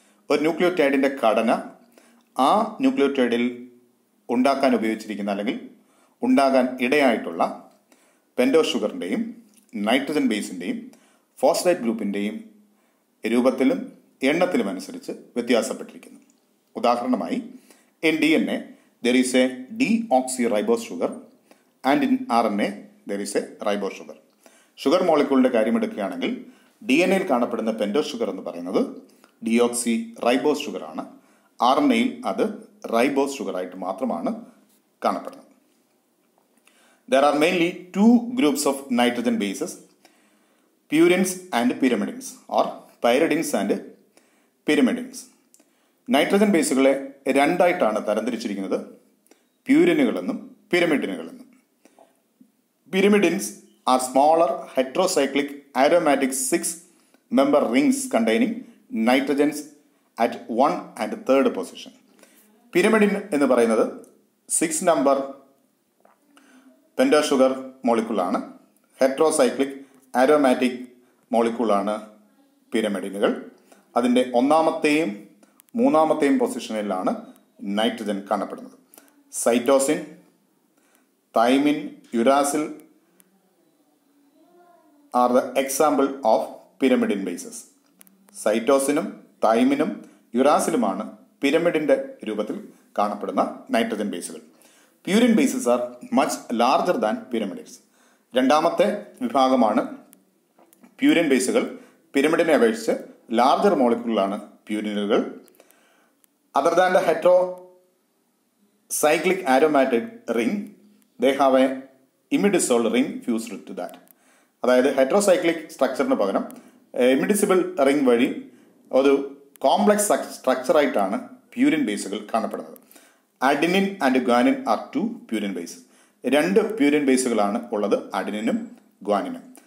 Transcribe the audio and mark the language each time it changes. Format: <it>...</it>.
<ml>ഒരു ന്യൂക്ലിയോടൈഡിൻ്റെ ഘടന ആ ന്യൂക്ലിയോടൈഡിൽ ഉണ്ടാക്കാൻ ഉപയോഗിച്ചിരിക്കുന്ന അല്ലെങ്കിൽ ഉണ്ടാകാൻ ഇടയായിട്ടുള്ള പെൻറ്റോസ് ഷുഗറിൻ്റെയും നൈട്രജൻ ബേസിൻ്റെയും ഫോസ്ഫേറ്റ് ഗ്രൂപ്പിൻ്റെയും രൂപത്തിലും എണ്ണത്തിലും അനുസരിച്ച് വ്യത്യാസപ്പെട്ടിരിക്കുന്നു. ഉദാഹരണമായി,</ml> <en>in DNA there is a deoxyribose sugar and in RNA there is a ribose sugar.</en> <ml>Sugar മോളിക്യൂളിൻ്റെ കാര്യമെടുക്കുകയാണെങ്കിൽ DNA-യിൽ കാണപ്പെടുന്ന പെൻറ്റോസ് ഷുഗർ എന്ന് പറയുന്നത് ഡിയോക്സി റൈബോസ് ഷുഗറാണ്. RNA-യിൽ അത് റൈബോസ് ഷുഗറായിട്ട് മാത്രമാണ് കാണപ്പെടുന്നത്.</ml> <en>There are mainly 2 groups of nitrogen bases, purines and pyrimidines or pyridines and pyrimidines.</en> <ml>Nitrogen ബേസുകളെ രണ്ടായിട്ടാണ് തരംതിരിച്ചിരിക്കുന്നത്, പ്യൂരിനുകളെന്നും പിരമിഡിനുകളെന്നും.</ml> <en>Pyrimidines are smaller heterocyclic aromatic 6-member rings containing nitrogens at 1 and 3rd position.</en> <ml>Pyrimidine എന്ന് പറയുന്നത് 6 number penta sugar മോളിക്യൂളാണ്. Heterocyclic aromatic മോളിക്യൂളാണ് പിരമിഡിനുകൾ. അതിൻ്റെ 1ാമത്തെയും 3ാമത്തെയും പൊസിഷനിലാണ് nitrogen കാണപ്പെടുന്നത്.</ml> <en>Cytosine, thymine, uracil are the example of pyrimidine bases.</en> <ml>സൈറ്റോസിനും തൈമിനും യുറാസിലുമാണ് പിരമിഡിൻ്റെ രൂപത്തിൽ കാണപ്പെടുന്ന nitrogen ബേസുകൾ.</ml> <en>Purine bases are much larger than pyrimidines.</en> <ml>2ാമത്തെ വിഭാഗമാണ് purine ബേസുകൾ. പിരമിഡിനെ അപേക്ഷിച്ച് larger മോളിക്യൂളാണ് പ്യൂരിനുകൾ.</ml> <en>Other than the heterocyclic aromatic ring, they have a imidazole ring fused to that.</en> <ml>അതായത് heterocyclic സ്ട്രക്ചറിന് പകരം ഇമിഡിസിബിൾ ring വഴി ഒരു complex സ്ട്രക്ചറായിട്ടാണ് purine ബേസുകൾ കാണപ്പെടുന്നത്.</ml> <en>Adenine and guanine are 2 purine base.</en> <ml>2 purine ബേസുകളാണ് ഉള്ളത്, അഡിനിനും ഗ്വാനിനും.</ml>